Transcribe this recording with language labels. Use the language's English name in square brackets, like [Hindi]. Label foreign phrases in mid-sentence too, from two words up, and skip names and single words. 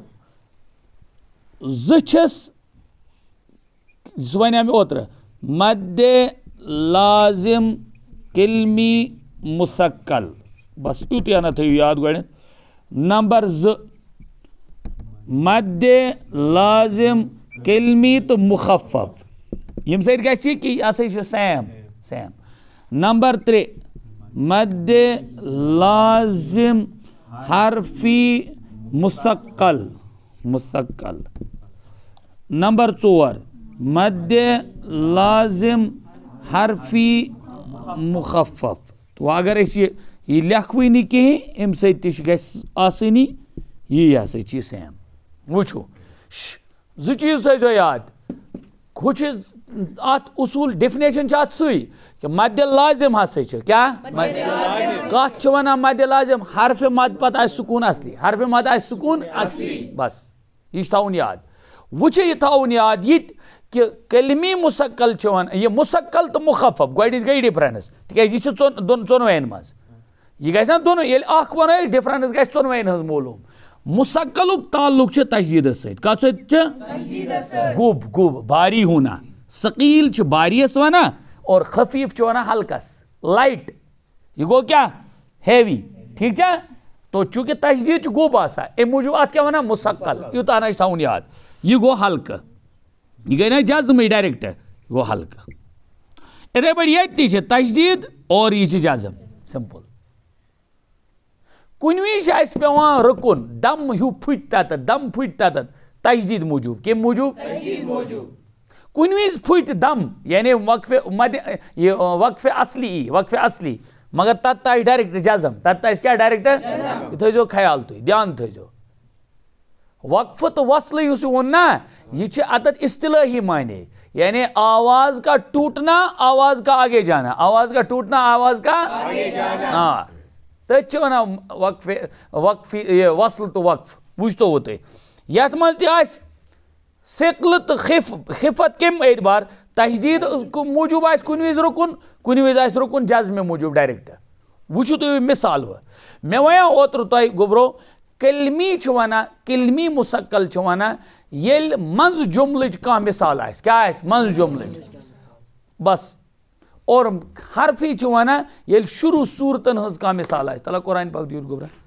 [Kashmiri] زٕ چھس سُہ ونے مےٚ اوترٕ مد لازم کلمی مثقل بس یُتُے ہنا تھٲیِو یاد گۄڈنٮ۪تھ نمبر 2 مد لازم کلمی تو مخفف ییٚمہِ سۭتۍ گژھِ کہِ یہِ ہسا چھِ سیم نمبر 3 مد لازم حرفی مثقل نمبر 4 مد لازم حرفی مخفف تو اگر أسۍ یہ لیکھوٕے نہٕ کِہیٖنۍ اَمہِ سۭتۍ تہِ چھِ گژھِ آسٲنی یی ہسا چھِ یہِ سیم وٕچھو زٕ چیٖز تھٲیزیو یاد ہُہ چھِ اتھ اصوٗل ڈیفنیشن چھِ اتھ سُے کہ مد لازم ہسا چھِ کیٛاہ کتھ چھِ ونان مد لازم حرف مد پتہٕ آسہِ سکون اصلی حرف مد آسہِ سکون اصلی بس یہ چھُ تھاوُن یاد وۄنۍ چھُ یہِ تھاوُن یاد یہِ تہِ کہ کلمی مثقل چھِ ونان یہ مثقل تہٕ مخفف گۄڈنِچ گٔے ڈفرنس تِکیازِ یہِ چھِ ژۄنوَین منٛز یہ گژھِ نا دونوں ییٚلہِ اکھ ونو أسۍ ڈفرنس گژھِ ژۄنوَین ہٕنٛز معلوٗم مثقلُک تعلق چھُ تشدیدس سۭتۍ کتھ سۭتۍ چھُ گُب [Urdu] بھاری ہونا [Kashmiri] ثقیل چھُ بھاریَس ونان اور خفیف چھُ ونان ہلکس لائٹ یہ گوٚو کیٛاہ ہیوی ٹھیک چھا تو چونکہ تشدید چھُ گوٚب آسان امہِ موٗجوٗب اتھ کیٛاہ ونان مثقل یوٗتاہ ہنا چھُ تھاوُن یاد یہ گوٚو ہلکہٕ یہ گئی نا جزمٕے ڈائریکٹ یہ گوٚو ہلکہٕ اتھے پٲٹھۍ ییٚتہِ تہِ چھِ تشدید اور یہ چھِ جزم سمپل کُنہِ وِزِ چھِ اَسہِ پیٚوان رُکُن دم ہیوٗ پھٕٹۍ تتتھ تشدید موٗجوٗب کمہِ موٗجوٗب کُنہِ وِزِ پھٕٹۍ دم یعنی وقف اصلی ای وقف اصلی مگر تتھ آسہِ ڈائریکٹ جزم تتھ آسہِ کیٛاہ ڈائریکٹ یہ تھٲیزیو خیال تُہۍ دھیان تھٲیزیو وقف تو وصل یُس ووٚن نا یہ چھِ اتتھ اصطلاحی معنی یعنی [Urdu] آواز کا ٹوٹنا آواز کا [Kashmiri] آگے جانا آواز کا [Urdu] ٹوٹنا آواز کا آگے جانا [Kashmiri] ہاں تٔتھۍ چھِ ونان وقف وصل تو وقف وٕچھتو تُہۍ یتھ منٛز تہِ آسہِ ثقل تہٕ خفت کمہِ اعتبار تشدید موٗجوٗب آسہِ کُنہِ وِزِ رُکُن کُنہِ وِزِ آسہِ رُکُن جزمہِ موٗجوٗب ڈائریکٹ وٕچھِو تُہۍ مثال مےٚ وَنیو اوترٕ تۄہہِ گوٚبرو کلمی چھُ ونان کلمی مثقل چھُ ونان ییٚلہِ منٛزٕ جملٕچ کانٛہہ مثال آسہِ کیٛاہ آسہِ منٛزٕ جملٕچ بس اور حرفی چھُ ونان ییٚلہِ شروع صوٗرتن ہٕنٛز کانٛہہ مثال آسہِ تلا قرآن پاک دیٖوُن گوٚبرا